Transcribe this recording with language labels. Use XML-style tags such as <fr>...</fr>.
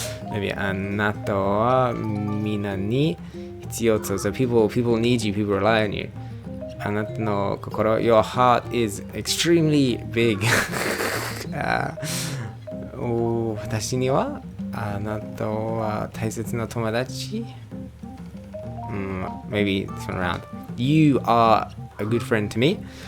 <en>Maybe</en> <ja>あなたはみんなに必要と.</ja> <en>So people need you. People rely on you.</en> <ja>あなたの心,</ja> <en>your heart is extremely big.</en> <ja>私にはあなたは大切な友達.</ja> <en>Maybe this one around. You are a good friend to me.</en>